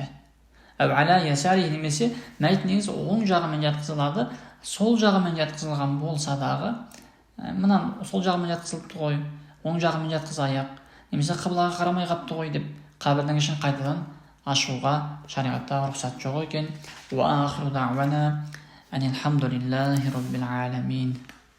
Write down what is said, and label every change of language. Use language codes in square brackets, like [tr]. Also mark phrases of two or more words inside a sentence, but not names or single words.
[kk] Немесе мәйіт негізі оң жағымен жатқызылады, сол жағымен жатқызылған болса дағы, мына сол жағымен жатқызылыпты ғой, оң жағымен жатқызайық, немесе қыблаға қарамай қапты ғой деп қабірдің ішін қайтадан ашуға шариғатта рұқсат жоқ екен. [ar] وآخر دعوانا أن الحمد لله رب العالمين.